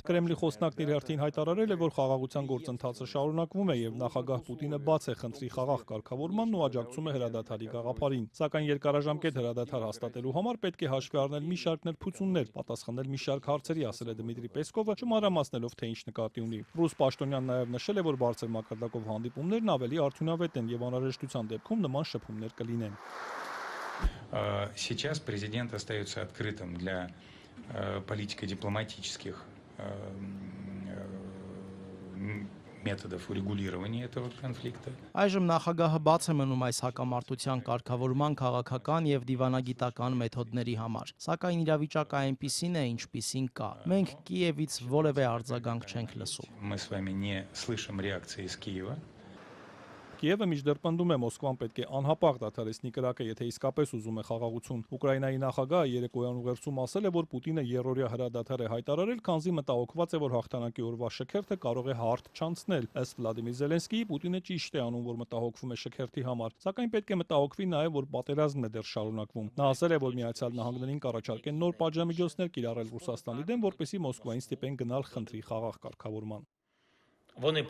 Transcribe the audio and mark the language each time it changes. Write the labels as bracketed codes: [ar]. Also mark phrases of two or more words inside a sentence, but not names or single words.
[hy] Կրեմլի խոսնակն իր հերթին հայտարարել է, որ խաղաղության գործընթացը շարունակվում է եւ նախագահ Պուտինը բաց է խնդրի խաղաղ կարգավորմանն ու աջակցում է հրադադարի գաղափարին։ Սակայն երկարաժամկետ հրադադար հաստատելու համար պետք է հաշվի առնել մի շարք նրբություններ, պատասխանել մի շարք հարցերի, ասել է Դմիտրի Պեսկովը, չմանրամասնելով թե ինչ նկատի ունի։ Ռուս պաշտոնյան նաեւ նշել է, որ բարձր մակարդակով հանդիպումներն ավելի արդյունավետ են եւ անհրաժեշտության դեպքում նման շփումներ կլինեն։ [ru] Сейчас президент остается открытым для политико-дипломатических методов урегулирования этого конфликта. [hy] Այժմ նախագահը բաց է մնում այս հակամարտության կարգավորման քաղաքական եւ դիվանագիտական մեթոդների համար, սակայն իրավիճակը այնպիսին է, ինչպիսին կա։ Մենք Կիևից որևէ արձագանք չենք լսում։ [ru] Мы с вами не слышим реакции из Киева. [hy] Կիևը մինչդեռ պնդում է Մոսկվան պետք է անհապաղ դադարեցնի կրակը, եթե իսկապես ուզում է խաղաղություն։ Ուկրաինայի նախագահը երեկոյան ուղերձում ասել է, որ Պուտինը երրորդյա հրադադար է հայտարարել, քանզի մտահոգված է, որ հաղթանակի օրվա շքերթը կարող է հարթ չանցնել։ Ըստ Վլադիմիր Զելենսկիի, Պուտինը ճիշտ է անում, որ մտահոգվում է շքերթի համար, սակայն պետք է մտահոգվի նաև, որ պատերազմն է դեռ շարունակվում։ Նա ասել է, որ Միացյալ Նահանգներին կառաջարկեն նոր պատժամիջոցներ կիրառել Ռուսաստանի դեմ, որպեսզի Մոսկվային ստիպեն գնալ խնդրի խաղաղ կարգավորման։